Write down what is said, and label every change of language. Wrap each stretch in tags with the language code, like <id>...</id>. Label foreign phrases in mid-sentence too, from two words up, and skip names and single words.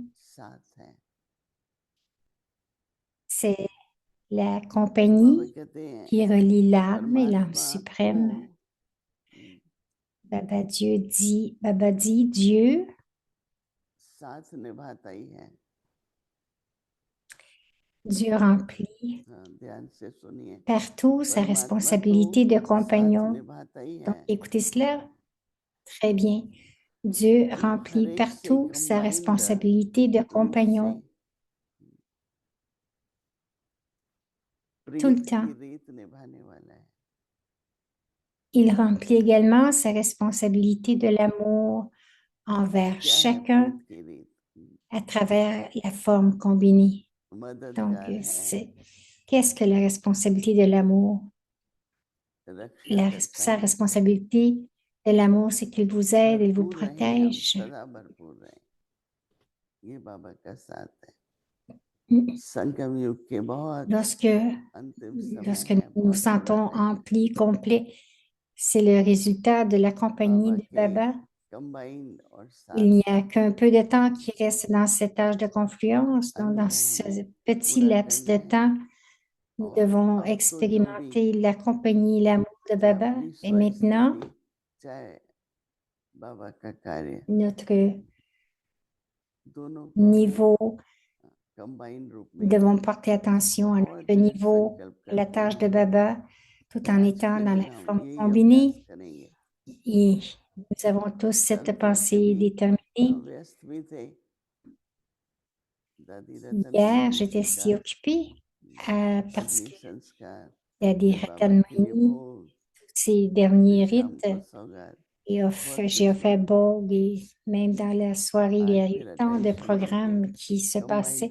<hi>साथ है।</hi> <fr>C'est la</fr> <hi>तो बाबा</hi> <fr>compagnie</fr> <hi>कहते हैं</hi> <fr>qui relie l'âme et l'âme</fr> <hi>परमात्मा</hi> <fr>suprême.</fr> <hi>को</hi> <fr>Baba dit, Dieu</fr> <hi>साथ निभाता ही है।</hi> <fr>Dieu remplit</fr> <hi>ध्यान से सुनिए,</hi> <fr>partout sa</fr> <hi>परमात्मा</hi> <fr>responsabilité de</fr> <hi>तो साथ</hi> <fr>compagnon.</fr> <hi>निभाता ही</hi> <fr>Donc,</fr> <hi>है,</hi> <fr>écoutez cela très bien. Dieu</fr> <hi>हर</hi> <fr>remplit</fr> <hi>एक से</hi> <fr>partout sa</fr> <hi>कंबाइंड</hi> <fr>responsabilité de</fr> <hi>रूप से</hi> <fr>compagnon tout le</fr> <hi>प्रीत</hi> <fr>temps.</fr> <hi>की रीत निभाने वाला है।</hi> <fr>Il remplit également sa responsabilité de l'amour envers</fr> <hi>क्या है</hi> <fr>chacun</fr> <hi>प्रीत की रीत?</hi> <fr>à travers la forme combinée. Donc,</fr> <hi>मददगार है,</hi> <fr>qu'est-ce que la responsabilité de l'amour?</fr> <hi>रक्षा करता</hi> <fr>Sa</fr> <hi>है,</hi> <fr>responsabilité de l'amour, c'est qu'il vous aide, il vous</fr> <hi>भरपूर रहें, हम</hi> <fr>protège.</fr> <hi>सदा भरपूर रहें। ये बाबा का साथ है। संगम युग के बहुत</hi> <fr>Lorsque,</fr> <hi>अंतिम समय</hi> <fr>lorsque</fr> <hi>है,</hi> <fr>nous nous</fr> <hi>बहुत थोड़ा</hi> <fr>sentons</fr> <hi>टाइम है।</hi> <fr>emplis, complets, c'est le résultat de la compagnie</fr> <hi>बाबा</hi> <fr>de</fr> <hi>के</hi> <fr>Baba.</fr> <hi>कंबाइंड और साथ</hi> <fr>Il n'y a qu'un peu de temps qui reste dans cet âge de confluence, donc dans</fr> <hi>अनुभव</hi> <fr>ce</fr> <hi>हमें</hi> <fr>petit</fr> <hi>पूरा</hi> <fr>laps</fr> <hi>करना</hi> <fr>de</fr> <hi>है।</hi> <fr>temps, nous</fr> <hi>और</hi> <fr>devons</fr> <hi>अब तो जो भी</hi> <fr>expérimenter la compagnie, l'amour de</fr> <hi>चाहे</hi> <fr>Baba.</fr> <hi>अपनी</hi> <fr>Et maintenant,</fr> <hi>स्वस्थिति, चाहे बाबा का कार्य,</hi> <fr>notre</fr> <hi>दोनों को हमें</hi> <fr>niveau,</fr> <hi>कंबाइंड रूप</hi> <fr>nous</fr> <hi>में</hi> <fr>devons porter attention à</fr> <hi>बहुत</hi> <fr>notre</fr> <hi>दृढ़</hi> <fr>niveau,</fr> <hi>संकल्प</hi> <fr>à la</fr> <hi>करते</hi> <fr>tâche de</fr> <hi>हुए</hi> <fr>Baba, tout</fr> <hi>कि</hi> <fr>en</fr> <hi>आज</hi> <fr>étant</fr> <hi>के</hi> <fr>dans la</fr> <hi>दिन हम</hi> <fr>forme</fr> <hi>यही अभ्यास</hi> <fr>combinée.</fr> <hi>करेंगे।</hi> <fr>Et nous avons tous cette pensée déterminée. Hier, j'étais si occupée parce que Daddy Ratanmani, ces derniers rites, et j'ai offert Bog et même dans la soirée, il y a eu tant de programmes qui se passaient.</fr>